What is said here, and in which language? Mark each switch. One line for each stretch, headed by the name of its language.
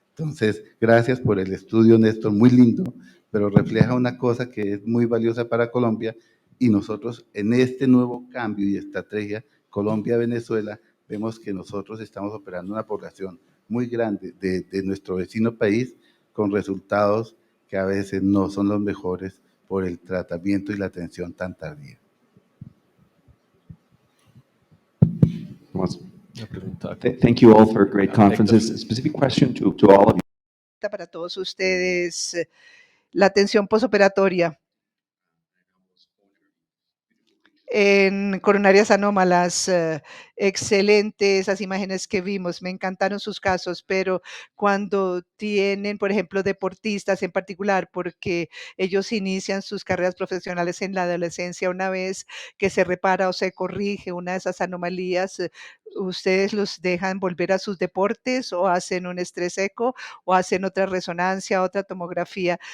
Spanish: Entonces, gracias por el estudio, Néstor, muy lindo, pero refleja una cosa que es muy valiosa para Colombia y nosotros en este nuevo cambio y estrategia Colombia-Venezuela vemos que nosotros estamos operando una población muy grande de nuestro vecino país con resultados que a veces no son los mejores por el tratamiento y la atención tan tardía.
English: Thank you all for great conferences. A specific question to all of you.
Spanish: Para todos ustedes, la atención posoperatoria. en coronarias anómalas. Excelente esas imágenes que vimos, me encantaron sus casos, pero cuando tienen, por ejemplo, deportistas en particular, porque ellos inician sus carreras profesionales en la adolescencia, una vez que se repara o se corrige una de esas anomalías, ¿ustedes los dejan volver a sus deportes o hacen un estrés eco o hacen otra resonancia, otra tomografía?